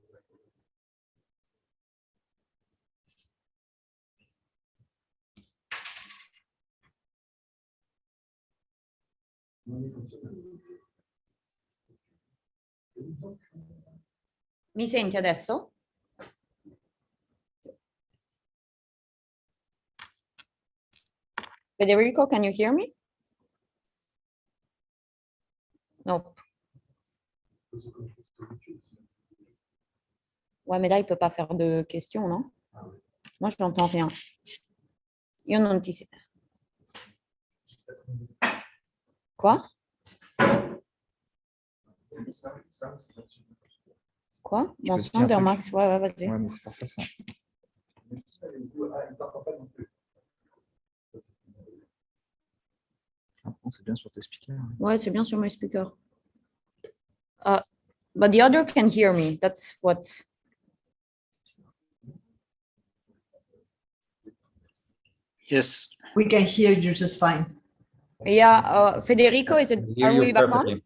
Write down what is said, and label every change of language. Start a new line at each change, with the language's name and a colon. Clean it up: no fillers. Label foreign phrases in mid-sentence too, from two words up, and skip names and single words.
Italian: Mi senti adesso? Federico,
English: can you hear me? Nope.
French: Ouais, mais là, il ne peut pas faire de questions, non? Moi, je n'entends rien.
Italian: Io non ti sento.
French: Quoi? Quoi? Mon son de Max, ouais, vas-y. Ouais, mais c'est parfait ça. C'est bien sur tes speakers. Ouais, c'est bien sur mes speakers.
English: But the other can hear me. That's what. Yes. We can hear you just fine. Yeah, Federico, are Hear we you back on? perfectly.